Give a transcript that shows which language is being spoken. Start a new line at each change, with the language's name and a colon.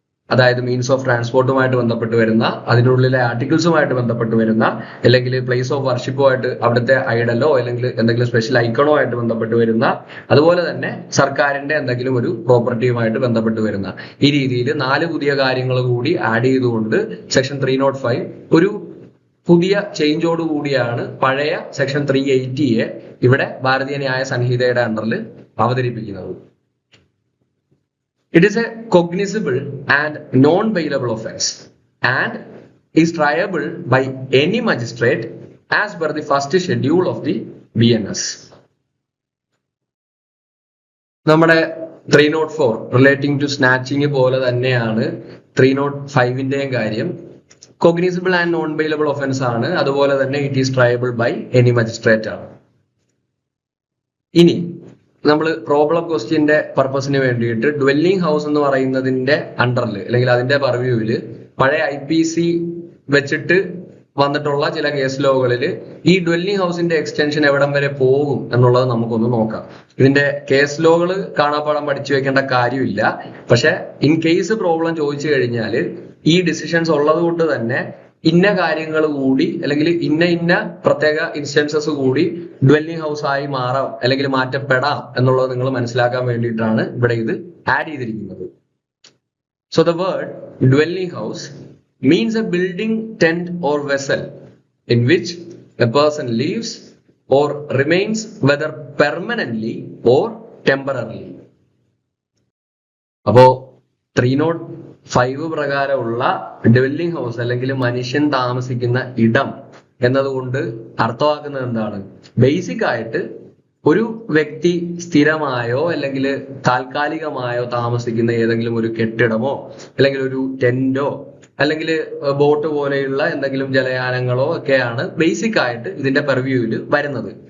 Malayalam: അതായത് means of ട്രാൻസ്പോർട്ടുമായിട്ട് ബന്ധപ്പെട്ട് വരുന്ന, അതിനുള്ളിലെ ആർട്ടിക്കിൾസുമായിട്ട് ബന്ധപ്പെട്ട് വരുന്ന, അല്ലെങ്കിൽ പ്ലേസ് ഓഫ് വർഷിപ്പുമായിട്ട് അവിടുത്തെ ഐഡലോ അല്ലെങ്കിൽ എന്തെങ്കിലും സ്പെഷ്യൽ ഐക്കണോ ആയിട്ട് ബന്ധപ്പെട്ട് വരുന്ന, അതുപോലെ തന്നെ സർക്കാരിന്റെ എന്തെങ്കിലും ഒരു പ്രോപ്പർട്ടിയുമായിട്ട് ബന്ധപ്പെട്ട് വരുന്ന, ഈ രീതിയിൽ 4 പുതിയ കാര്യങ്ങൾ കൂടി ആഡ് ചെയ്തുകൊണ്ട് സെക്ഷൻ 305 ഒരു പുതിയ ചേഞ്ചോട് കൂടിയാണ് പഴയ സെക്ഷൻ 380യെ ഇവിടെ ഭാരതീയ ന്യായ സംഹിതയുടെ അണ്ടറിൽ അവതരിപ്പിക്കുന്നത്.
English: It is a cognizable and non-bailable offense and is triable by any magistrate as per the first schedule of the BNS.
Malayalam: നമ്മുടെ 304 റിലേറ്റിംഗ് ടു സ്നാച്ചിങ് പോലെ തന്നെയാണ് 305ന്റെയും കാര്യം.
English: Cognizable and non bailable offence ആണ്.
Malayalam: അതുപോലെ തന്നെ
English: It is triable by any magistrate ആണ്.
Malayalam: ഇനി നമ്മൾ പ്രോബ്ലം ക്വസ്റ്റ്യന്റെ പർപ്പസിന് വേണ്ടിയിട്ട് ഡ്വെല്ലിംഗ് ഹൗസ് എന്ന് പറയുന്നതിന്റെ അണ്ടറിൽ അല്ലെങ്കിൽ അതിന്റെ പർവ്യൂവിൽ പഴയ IPC വെച്ചിട്ട് വന്നിട്ടുള്ള ചില കേസ് ലോകളിൽ ഈ ഡ്വെല്ലിംഗ് ഹൗസിന്റെ എക്സ്റ്റൻഷൻ എവിടം വരെ പോകും എന്നുള്ളത് നമുക്കൊന്ന് നോക്കാം. ഇതിന്റെ കേസ് ലോകൾ കാണാപ്പാടം പഠിച്ചു വെക്കേണ്ട കാര്യമില്ല. പക്ഷെ ഇൻ കേസ് പ്രോബ്ലം ചോദിച്ചു കഴിഞ്ഞാൽ ഈ ഡിസിഷൻസ് ഉള്ളത് കൊണ്ട് തന്നെ ഇന്ന കാര്യങ്ങൾ കൂടി അല്ലെങ്കിൽ ഇന്ന പ്രത്യേക ഇൻസ്റ്റൻസസ് കൂടി ഡ്വെല്ലിംഗ് ഹൗസ് ആയി മാറാം അല്ലെങ്കിൽ മാറ്റപ്പെടാം എന്നുള്ളത് നിങ്ങൾ മനസ്സിലാക്കാൻ വേണ്ടിയിട്ടാണ് ഇവിടെ ഇത് ആഡ് ചെയ്തിരിക്കുന്നത്.
English: So the word dwelling house means a building, tent or vessel in which a person lives or remains whether permanently or temporarily.
Malayalam: അപ്പോ 305 പ്രകാരമുള്ള ഡ്വെല്ലിംഗ് ഹൗസ് അല്ലെങ്കിൽ മനുഷ്യൻ താമസിക്കുന്ന ഇടം എന്നതുകൊണ്ട് അർത്ഥമാക്കുന്നത് എന്താണ്? ബേസിക് ആയിട്ട് ഒരു വ്യക്തി സ്ഥിരമായോ അല്ലെങ്കിൽ താൽക്കാലികമായോ താമസിക്കുന്ന ഏതെങ്കിലും ഒരു കെട്ടിടമോ അല്ലെങ്കിൽ ഒരു ടെന്റോ അല്ലെങ്കിൽ ബോട്ട് പോലെയുള്ള എന്തെങ്കിലും ജലയാനങ്ങളോ ഒക്കെയാണ് ബേസിക് ആയിട്ട് ഇതിന്റെ പെർവ്യൂവിൽ വരുന്നത്.